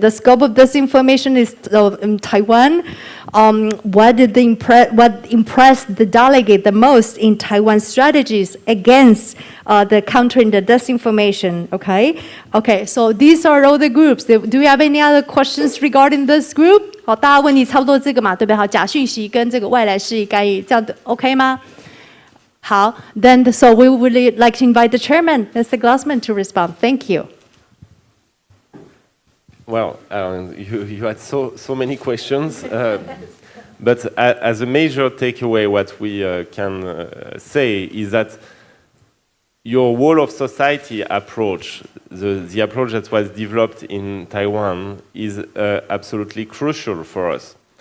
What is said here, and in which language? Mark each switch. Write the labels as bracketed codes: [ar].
[en] The scope of disinformation is in Taiwan. What impressed the delegate the most in Taiwan's strategies against the countering the disinformation? Okay, so these are all the groups. Do you have any other questions regarding this group? [zh] 好，大家问题差不多这个嘛，对不对？好，假讯息跟这个外来势力干预，这样的 OK 吗 [en] 好 then so we would like to invite the chairman, Mr. Glossman, to respond. Thank you. Well, you had so many questions, but as a major takeaway, what we can say is that your whole of society approach, the approach that was developed in Taiwan, is absolutely crucial for us.